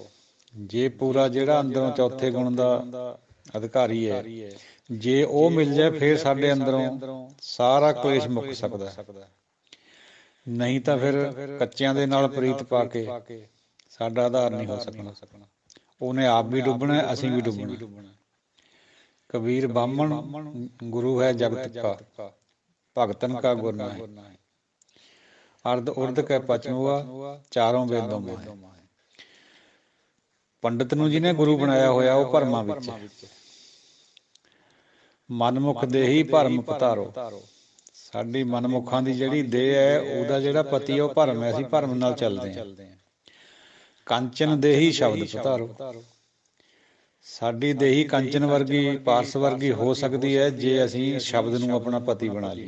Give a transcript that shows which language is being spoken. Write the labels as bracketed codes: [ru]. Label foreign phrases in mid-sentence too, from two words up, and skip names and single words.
[pa] ਜੇ ਪੂਰਾ ਜਿਹੜਾ ਅੰਦਰੋਂ ਚੌਥੇ ਗੁਣ ਦਾ ਅਧਿਕਾਰੀ ਹੈ, ਜੇ ਉਹ ਮਿਲ ਜਾਏ ਫਿਰ ਸਾਡੇ ਅੰਦਰੋਂ ਸਾਰਾ ਕਲੇਸ਼ ਮੁੱਕ ਸਕਦਾ। ਨਹੀਂ ਤਾਂ ਫਿਰ ਕੱਚਿਆਂ ਦੇ ਨਾਲ ਪ੍ਰੀਤ ਪਾ ਕੇ ਸਾਡਾ ਆਧਾਰ ਨਹੀਂ ਹੋ ਸਕਣਾ। ਉਹਨੇ ਆਪ ਵੀ ਡੁੱਬਣਾ, ਅਸੀਂ ਵੀ ਡੁੱਬਣਾ। ਕਬੀਰ ਬਾਹਮਣ ਗੁਰੂ ਹੈ ਜਗਤ ਕਾ, ਭਗਤਨ ਕਾ ਗੁਰ ਨਾਹੀਂ। ਅਰਧ ਉਰਧ ਕੈ ਪਚ ਮੁਆ, ਚਾਰੋਂ ਵੇਦੋਂ ਮਾਹੇਂ। पंडित ਨੂੰ ਜਿਹਨੇ ਗੁਰੂ ਬਣਾਇਆ ਹੋਇਆ ਉਹ ਭਰਮਾਂ ਵਿੱਚ, ਮਨਮੁਖ ਦੇਹੀ ਭਰਮ ਪਤਾਰੋ। ਸਾਡੀ ਮਨਮੁਖਾਂ ਦੀ ਜਿਹੜੀ ਦੇਹ ਹੈ, ਉਹਦਾ ਜਿਹੜਾ ਪਤੀ ਉਹ ਭਰਮ ਹੈ, ਅਸੀਂ ਭਰਮ ਨਾਲ ਚੱਲਦੇ ਹਾਂ। ਕੰਚਨ ਦੇਹੀ ਸ਼ਬਦ ਪਤਾਰੋ। ਸਾਡੀ ਦੇਹੀ ਕੰਚਨ ਵਰਗੀ, ਪਾਰਸ ਵਰਗੀ ਹੋ ਸਕਦੀ ਹੈ ਜੇ ਅਸੀਂ ਸ਼ਬਦ ਨੂੰ ਆਪਣਾ ਪਤੀ ਬਣਾ ਲਈਏ।